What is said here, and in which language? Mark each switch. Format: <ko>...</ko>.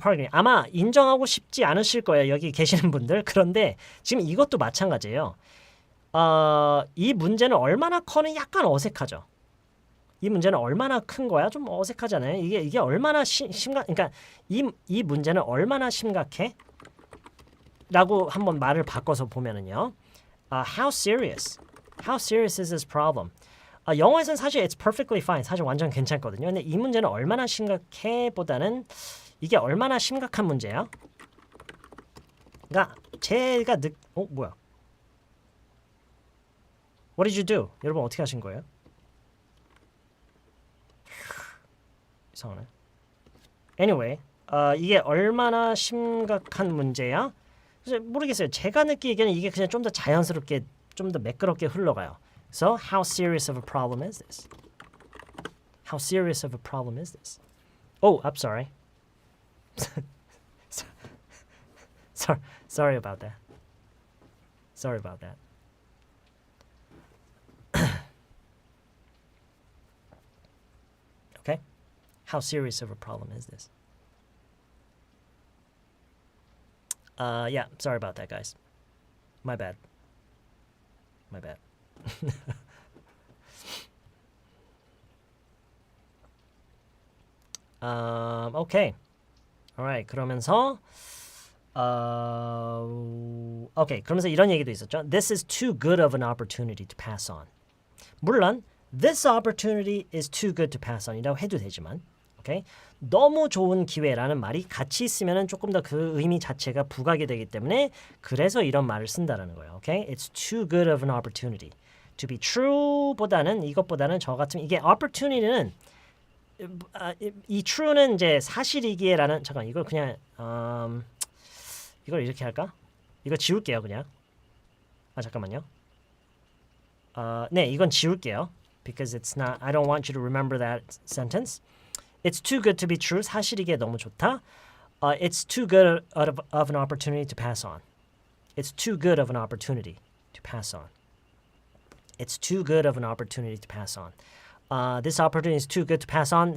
<ko>아마 인정하고 싶지 않으실 거예요. 여기 계시는 분들. 그런데 지금 이것도 마찬가지예요. 이 문제는 얼마나 커는 약간 어색하죠. 이 문제는 얼마나 큰 거야? 좀 어색하잖아요. 이게 얼마나 그러니까 이 문제는 얼마나 심각해? 라고 한번 말을 바꿔서 보면은요.</ko> <en>How serious is this problem?</en> <ko>영어에서는 사실</ko> <en>it's perfectly fine.</en> <ko>사실 완전 괜찮거든요. 근데 이 문제는 얼마나 심각해 보다는 이게 얼마나 심각한 문제야? 그러니까 제가 뭐야?</ko> <en>What did you do?</en> <ko>여러분 어떻게 하신 거예요? 이상하네.</ko> <en>Anyway,</en> <ko>이게 얼마나 심각한 문제야? 모르겠어요. 제가 느끼기에는 이게 그냥 좀 더 자연스럽게, 좀 더 매끄럽게 흘러가요.</ko> <en>So, how serious of a problem is this? How serious of a problem is this? Oh, I'm sorry. Sorry about that. Sorry about that. Okay? How serious of a problem is this? Yeah, sorry about that, guys. My bad. Okay. Alright.</en> <ko>그러면서</ko> <en>okay.</en> <ko>그러면서 이런 얘기도 있었죠.</ko> <en>This is too good of an opportunity to pass on.</en> <ko>물론</ko> <en>this opportunity is too good to pass on이라고</en> <ko>해도 되지만</ko> <en>okay?</en> <ko>너무 좋은 기회라는 말이 같이 있으면 조금 더 그 의미 자체가 부각이 되기 때문에 그래서 이런 말을 쓴다라는 거예요.</ko> <en>Okay? It's too good of an opportunity. To be true</en> <ko>보다는 이것보다는 저 같으면 이게 opportunity는 이 true는 이제 사실이기에라는 잠깐 이걸 그냥 이걸 이렇게 할까? 이거 지울게요 그냥. 잠깐만요. 네, 이건 지울게요.</ko> <en>Because it's not. I don't want you to remember that sentence. It's too good to be true.</en> <ko>사실이기에 너무 좋다.</ko> <en>It's too good of an opportunity to pass on. It's too good of an opportunity to pass on. It's too good of an opportunity to pass on. This opportunity is too good to pass on.</en>